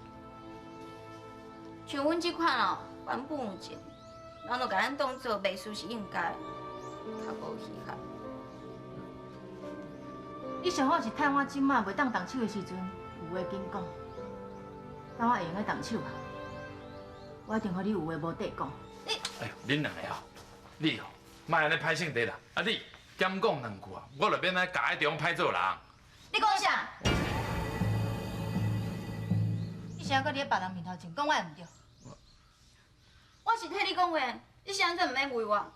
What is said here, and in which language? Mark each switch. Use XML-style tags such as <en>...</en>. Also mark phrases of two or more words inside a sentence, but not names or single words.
<nan>像阮这款哦，原本有情，人就甲咱当作袂输是应该，较无稀罕。你上好是趁我即马袂当动手的时阵，有话紧讲。等我会用得动手啊，我一定互你有话无地讲。哎呦，恁两个哦，你哦，莫安尼歹性地啦。啊你减讲两句啊，我就免安尼夹喺地方歹做人。你讲啥？你现在搁伫别人面头前讲我会毋对？我是替你讲话，你现在毋免为我。</nan>